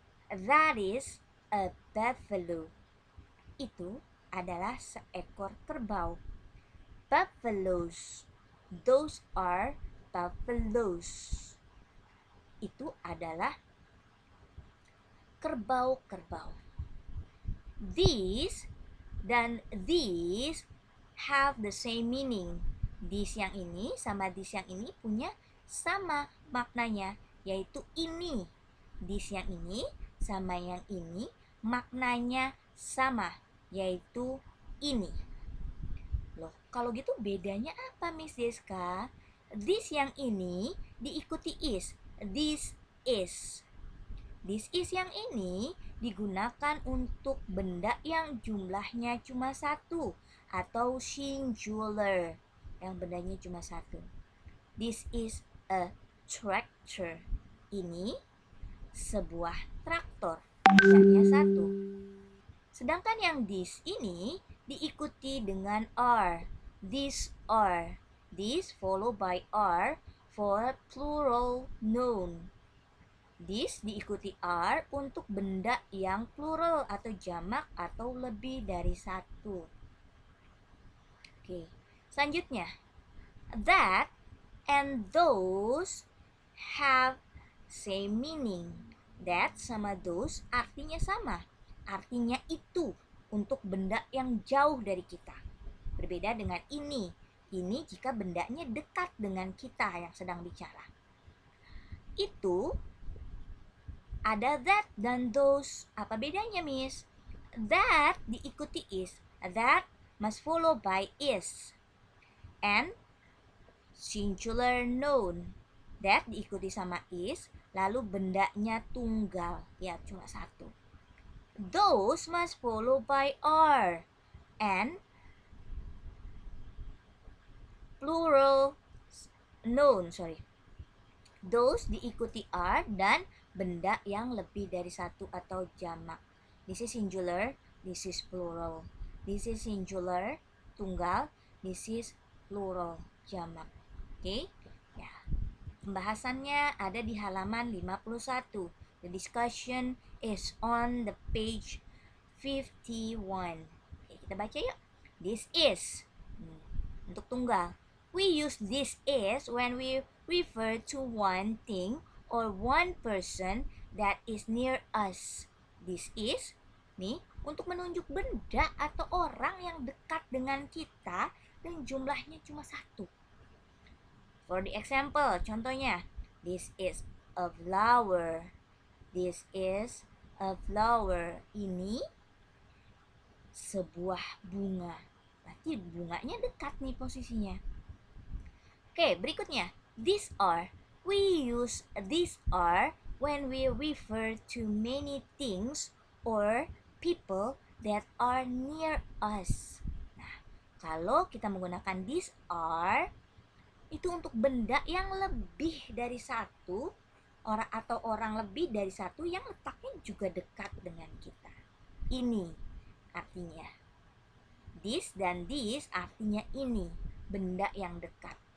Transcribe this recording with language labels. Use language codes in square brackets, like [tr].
[en] That is a buffalo. [id] Itu adalah seekor kerbau. [en] Buffaloes. Those are buffaloes. [id] Itu adalah kerbau-kerbau. [en] These dan these have the same meaning. [id] This yang ini sama this yang ini punya sama maknanya, yaitu ini. This yang ini sama yang ini maknanya sama, yaitu ini. Loh, kalau gitu bedanya apa, Miss Deska? This yang ini diikuti is. This is. This is yang ini digunakan untuk benda yang jumlahnya cuma satu atau singular, yang bendanya cuma satu. [en] This is a tractor. [id] Ini sebuah traktor, bendanya satu. Sedangkan yang this ini diikuti dengan are. [en] These are. This followed by are for plural noun. [id] This diikuti are untuk benda yang plural atau jamak atau lebih dari satu. Oke, selanjutnya. [en] That and those have same meaning. [id] That sama those artinya sama. Artinya itu untuk benda yang jauh dari kita. Berbeda dengan ini. Ini jika bendanya dekat dengan kita yang sedang bicara. Itu ada that dan those. Apa bedanya, Miss? That diikuti is. [en] That must follow by is. And singular noun. [id] That diikuti sama is, lalu bendanya tunggal, ya cuma satu. [en] Those must follow by are and plural noun, [id] Those diikuti are dan benda yang lebih dari satu atau jamak. [en] This is singular, this is plural. This is singular, tunggal, this is plural, jamak. [id] Oke, ya. Pembahasannya ada di halaman 51. [en] The discussion is on the page 51. [id] Oke, kita baca yuk. [en] This is. [id] Untuk tunggal. [en] We use this is when we refer to one thing or one person that is near us. [id] This is, nih, untuk menunjuk benda atau orang yang dekat dengan kita dan jumlahnya cuma satu. [en] For the example, contohnya, this is a flower. This is a flower. [id] Ini sebuah bunga. Berarti bunganya dekat nih posisinya. Oke, berikutnya. These are. [en] We use these are when we refer to many things or people that are near us. [id] Nah, kalau kita menggunakan these are, itu untuk benda yang lebih dari satu, orang atau orang lebih dari satu yang letaknya juga dekat dengan kita. Ini artinya. This dan this artinya ini, benda yang dekat.